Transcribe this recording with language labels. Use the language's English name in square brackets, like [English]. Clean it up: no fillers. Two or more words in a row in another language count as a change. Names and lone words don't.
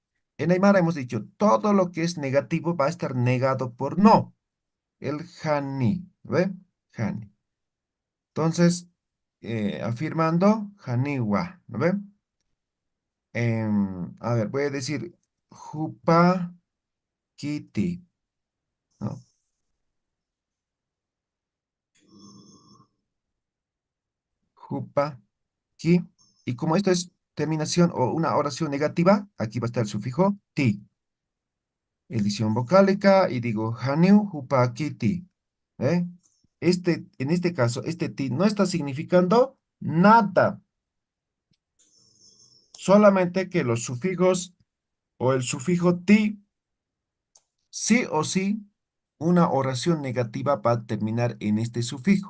[Spanish] En Aymara hemos dicho todo lo que es negativo va a estar negado por no. El hani, ¿ve? Hani. Entonces, afirmando, haniwa, ¿no ve? A ver, voy a decir [Aymara] jupa kiti, [Spanish] ¿no? [Aymara] Jupa ki. [Spanish] Y como esto es terminación o una oración negativa, aquí va a estar el sufijo ti. Edición vocálica y digo [Aymara] haniu jupa kiti. [Spanish] ¿Eh? En este caso, este ti no está significando nada. Solamente que los sufijos o el sufijo ti, sí o sí, una oración negativa va a terminar en este sufijo.